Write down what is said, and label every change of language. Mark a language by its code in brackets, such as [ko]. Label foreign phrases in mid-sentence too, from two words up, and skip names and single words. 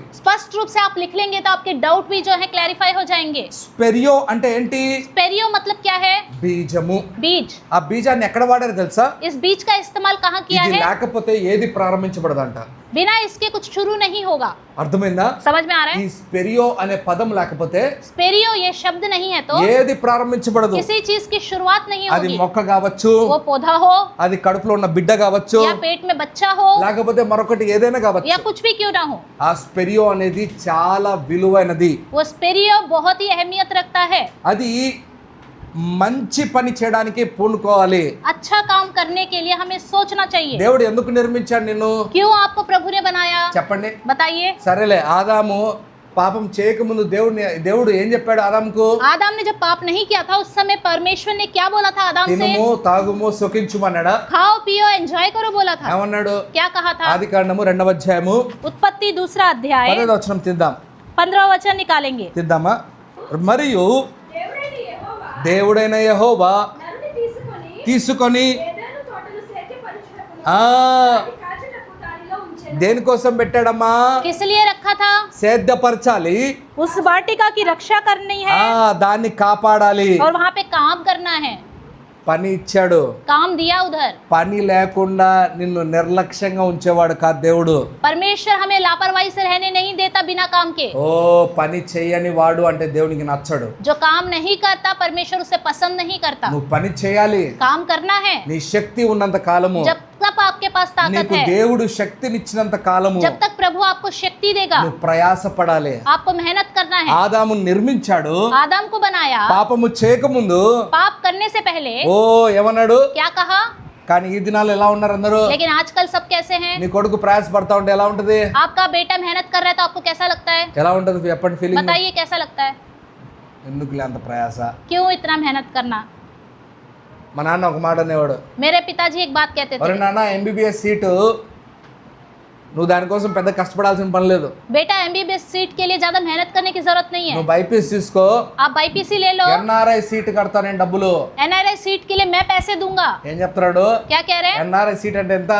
[hi] स्पष्ट रूप से आप लिख लेंगे तो आपके डाउट भी जो है क्लैरिफाई हो जाएंगे। [te] స్పెరియో అంటే ఏంటి? [hi] स्पेरियो मतलब क्या है? [te] బీజము. [hi] बीज। [te] ఆ బీజాన్ని ఎక్కడ వాడారు తెలుసా? [hi] इस बीज का इस्तेमाल कहाँ किया [te] ఇది [hi] है? [te] లేకపోతే ఏది ప్రారంభించబడదంట. [hi] बिना इसके कुछ शुरू नहीं होगा। [te] అర్థమైందా? [hi] समझ में आ रहा [te] ఈ [hi] है? [te] స్పెరియో అనే పదం లేకపోతే [hi] स्पेरियो ये शब्द नहीं है तो [te] ఏది ప్రారంభించబడదు. [hi] किसी चीज की शुरुआत नहीं [te] అది [hi] होगी। [te] మొక్క కావచ్చు, [hi] वो पौधा हो [te] అది కడుపులో ఉన్న బిడ్డ కావచ్చు, [hi] या पेट में बच्चा हो [te] లేకపోతే మరొకటి ఏదైనా [hi] या [te] కావచ్చు. [hi] कुछ भी क्यों ना हो, [te] ఆ స్పెరియో అనేది చాలా విలువైనది. [hi] वो स्पेरियो बहुत ही अहमियत रखता है। [te] అది మంచి పని చేయడానికి పూనుకోవాలి. [hi] अच्छा काम करने के लिए हमें सोचना चाहिए। [te] దేవుడు ఎందుకు నిర్మించాడు నిన్ను [hi] क्यों आपको प्रभु ने बनाया? [te] చెప్పండి. [hi] बताइए। [te] సరేలే, ఆదాము పాపం చేయకముందు దేవుడు ఏం చెప్పాడు ఆదాముకు? [hi] आदम ने जब पाप नहीं किया था उस समय परमेश्वर ने क्या बोला था आदम से? [te] తినుము తాగుము సుఖించుమన్నాడా? [hi] खाओ पियो एंजॉय करो बोला था। [te] ఏమన్నాడు? [hi] क्या कहा था? [te] ఆది కాండము 2వ అధ్యాయము [hi] उत्पत्ति 2 अध्याय [te] 10వ వచనం తిద్దాం. [hi] 15 वचन निकालेंगे। [te] తిద్దామా? మరియు దేవుడైన యెహోవా దేవుడైన యెహోవా నరుని తీసుకొని తీసుకొని ఏదెను తోటను సేద్యపరచుటకును ఆ దాని కాచుటకు దానిలో ఉంచెను. ఉంచెను. దేనికోసం పెట్టాడమ్మా? [hi] किस लिए रखा था? [te] సేద్యపరచాలి, [hi] उस वाटिका की रक्षा करनी है [te] దాన్ని కాపాడాలి. [hi] और वहाँ पे काम करना है. [te] పని ఇచ్చాడు. [hi] काम दिया उधर. [te] పని లేకుండా నిన్ను నిర్లక్ష్యంగా ఉంచేవాడు కాదు దేవుడు. [hi] परमेश्वर हमें लापरवाही से रहने नहीं देता बिना काम के. [te] ఓ పని చేయని వాడు అంటే దేవునికి నచ్చడు. [hi] जो काम नहीं करता परमेश्वर उसे पसंद नहीं करता. [te] నువ్వు పని చేయాలి. [hi] काम करना है. [te] నీ శక్తి ఉన్నంత కాలము, [hi] जब तक आपके पास ताकत [te] నీకు [hi] है, [te] దేవుడు శక్తినిచ్చినంత కాలము [hi] जब तक प्रभु आपको शक्ति देगा, [te] నువ్వు ప్రయాసపడాలి. [hi] आपको मेहनत करना है. [te] ఆదాము నిర్మించాడు, [hi] आदम को बनाया [te] పాపము చేయకముందు [hi] पाप करने से पहले. [te] ఓ ఏమన్నాడు? [hi] क्या कहा? [te] కానీ ఈ దినాలు ఎలా ఉన్నారు అందరూ? [hi] लेकिन आजकल सब कैसे हैं? [te] నీ కొడుకు ప్రయాసపడతా ఉంటే ఎలా ఉంటది? [hi] आपका बेटा मेहनत कर रहा है तो आपको कैसा लगता है? [te] ఎలా ఉంటది చెప్పండి ఫీలింగ్? [hi] बताइए कैसा लगता है? [te] ఎందుకులే అంత ప్రయాస? [hi] क्यों इतना मेहनत करना? [te] మా నాన్న ఒక మాట అనేవాడు, [hi] मेरे पिताजी एक बात कहते [te] ఒరే [hi] थे, [te] నాన్న ఎంబీబీఎస్ సీటు నువ్వు దానికోసం పెద్ద కష్టపడాల్సిన పని లేదు. [hi] बेटा एमबीबीएस सीट के लिए ज्यादा मेहनत करने की जरूरत नहीं है. [te] నువ్వు బైపీఎస్ తీసుకో, [hi] आप బాईपीसी ले लो. [te] ఎన్ఆర్ఐ సీట్ కడతా నేను డబ్బులు. [hi] एनआरआई सीट के लिए मैं पैसे दूंगा. [te] ఏం చెప్తున్నాడు? [hi] क्या कह रहे हैं? [te] ఎన్ఆర్ఐ సీట్ అంటే ఎంత?